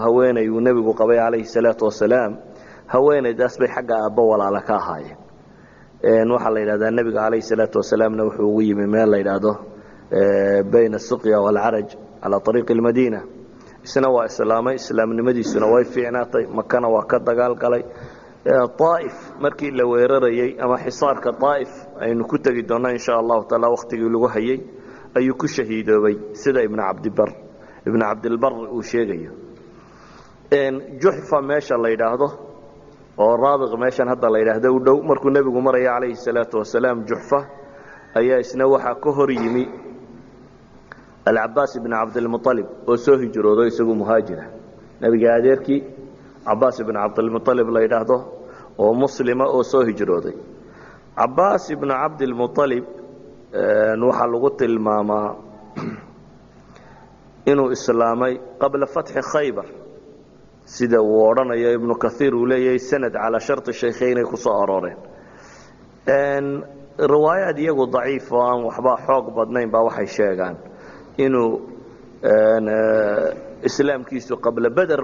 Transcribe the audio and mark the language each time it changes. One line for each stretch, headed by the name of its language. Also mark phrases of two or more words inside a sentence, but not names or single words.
Somali: haweenay uu nabigu qabay
Arabic: عليه الصلاة والسلام
Somali: haweenaydaas bay xagga aabba walaal ka ahaayeen waxa la yiraahdaa nabiga calayhi salaatu wasalaamna wuxuu ugu yimi meel la yiraahdo
Arabic: بين السقيا والعرج على طريق المدينة
Somali: isna waa islaamay islaamnimadiisuna way fiicnaatay makana waa ka dagaal galay طائف markii la weerarayay ama xisaarka طائف aynu ku tagi doonaa
Arabic: إن شاء الله تعالى
Somali: waqtigii lagu hayay ayuu ku shahiidoobay sida ibn Abd al-Barr uu sheegayo juhfa meesha la yiraahdo oo raabiq meeshan hadda la yiraahdo u dhow markuu nabigu maray
Arabic: عليه الصلاة والسلام
Somali: juhfa ayaa isna waxa ka hor yimi al-Abbas ibn Abd al-Muttalib oo soo hijrooday isagu muhaajira nabiga adeerkii Abbas ibn Abd al-Muttalib la yiraahdo oo muslima oo soo hijrooday Abbas ibn Abd al-Muttalib waxa lagu tilmaamaa inuu islaamay
Arabic: قبل فتح خيبر
Somali: sida uu oranayo ibn Kathir uu leeyahay
Arabic: سند على شرط الشيخين
Somali: ku soo arooreen riwaayad iyagu daciif oo aan waxba xoog badnayn ba waxay sheegaan inuu islaamkiisu
Arabic: قبل بدر